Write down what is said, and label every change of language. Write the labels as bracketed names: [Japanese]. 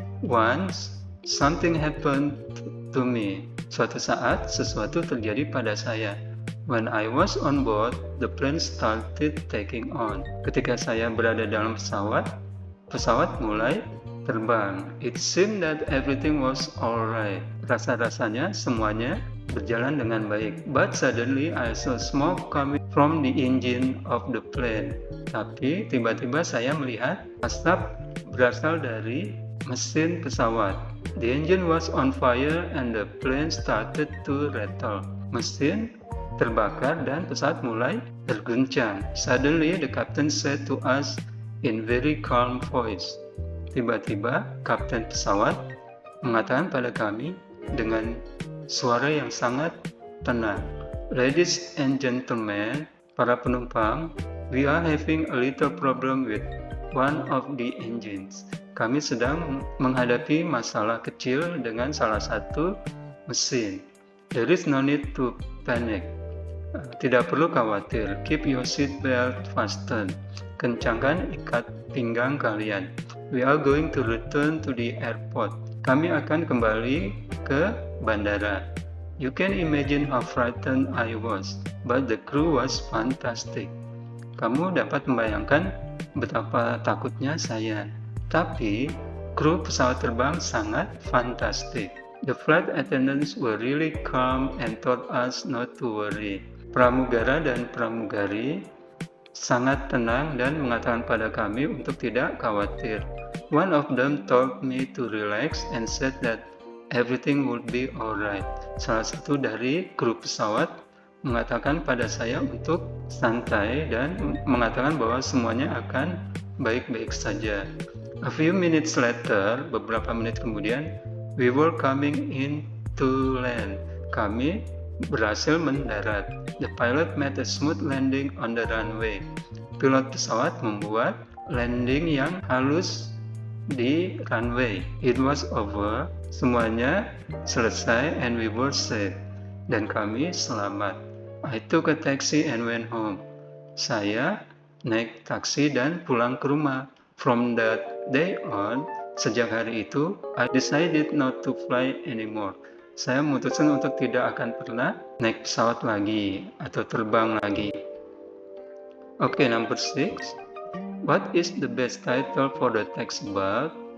[English] Once something happened to me. [Indonesian] Suatu saat sesuatu terjadi pada saya. [English] When I was on board, the plane started taking on. [Indonesian] Ketika saya berada dalam pesawat mulai terbang. [English] It seemed that everything was alright. [Indonesian] Rasa-rasanya semuanya berjalan dengan baik. [English] But suddenly I saw smoke coming from the engine of the plane. [Indonesian] Tapi tiba-tiba saya melihat asap berasal dari mesin pesawat. [English] The engine was on fire and the plane started to rattle. [Indonesian] Mesin terbakar dan pesawat mulai terguncang. [English] Suddenly the captain said to us in very calm voice. [Indonesian] Tiba-tiba kapten pesawat mengatakan pada kami dengan suara yang sangat tenang. [English] Ladies and gentlemen, [Indonesian] para penumpang, [English] we are having a little problem with one of the engines. [Indonesian] Kami sedang menghadapi masalah kecil dengan salah satu mesin. [English] There is no need to panic. [Indonesian] Tidak perlu khawatir. [English] Keep your seat belt fastened. [Indonesian] Kencangkan ikat pinggang kalian. [English] We are going to return to the airport. [Indonesian] Kami akan kembali ke bandara. [English] You can imagine how frightened I was, but the crew was fantastic. [Indonesian] Kamu dapat membayangkan betapa takutnya saya. Tapi, kru pesawat terbang sangat fantastik. [English] The flight attendants were really calm and told us not to worry. [Indonesian] Pramugara dan pramugari sangat tenang dan mengatakan pada kami untuk tidak khawatir. [English] One of them told me to relax and said that everything would be alright. [Indonesian] Salah satu dari kru pesawat mengatakan pada saya untuk santai dan mengatakan bahwa semuanya akan baik-baik saja. [English] A few minutes later, [Indonesian] beberapa menit kemudian, [English] we were coming in to land. [Indonesian] Kami berhasil mendarat. [English] The pilot made a smooth landing on the runway. [Indonesian] Pilot pesawat membuat landing yang halus di runway. [English] It was over. [Indonesian] Semuanya selesai [English] and we were safe. [Indonesian] Dan kami selamat. [English] I took a taxi and went home. [Indonesian] Saya naik taksi dan pulang ke rumah. [English] From that day on, [Indonesian] sejak hari itu, [English] I decided not to fly anymore. [Indonesian] Saya memutuskan untuk tidak akan pernah naik pesawat lagi atau terbang lagi. [English] Okay, number 6. What is the best title for the text about?